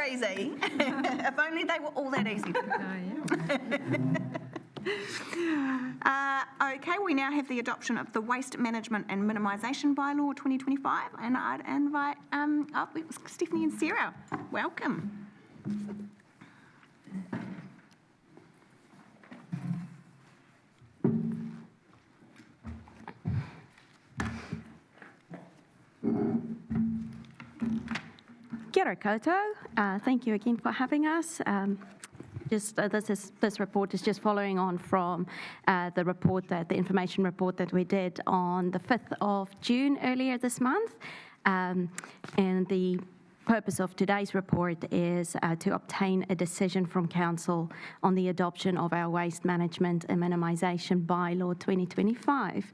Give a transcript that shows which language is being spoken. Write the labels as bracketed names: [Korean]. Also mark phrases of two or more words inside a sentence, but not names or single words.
[English] Too easy. If only they were all that easy. Okay, we now have the adoption of the Waste Management and Minimisation Bylaw 2025, and I'd invite up Stephanie and Sarah. Welcome. [Māori] Kia ora koutou. [English] Thank you again for having us. This report is just following on from the information report that we did on the 5th of June earlier this month. And the purpose of today's report is to obtain a decision from Council on the adoption of our Waste Management and Minimisation Bylaw 2025.